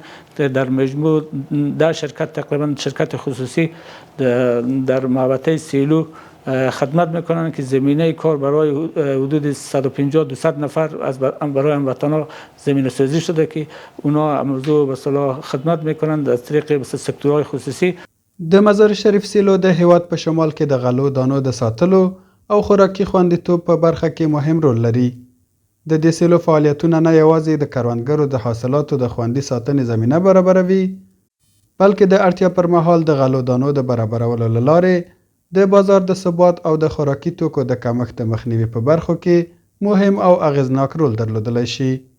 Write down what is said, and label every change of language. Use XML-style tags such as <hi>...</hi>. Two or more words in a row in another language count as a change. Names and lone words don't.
<fa>در مجموع 10 شرکت تقریبا شرکت خصوصی در محوطه سیلو خدمت میکنن که زمینه کار برای حدود 150-200 نفر از برای هموطنان زمینه سازی شده که اونا امروز به صلاح خدمت میکنن از طریق سکتورهای خصوصی.</fa> <ps>د مزار شریف سیلو د هیواد په شمال کې د غلو دانو د ساتلو او خوراکي خوندیتوب په برخه کې مهم رول لري. د دې سیلو فعالیتونه نه یوازې د کروندګرو د حاصلاتو د خوندي ساتنې زمینه برابروي، بلکې د اړتیا پر مهال د غلو دانو د برابرولو له لارې د بازار د ثبات او د خوراکي توکو د کمښت د مخنیوي په برخو کې مهم او اغیزناک رول درلودلی شي.</ps>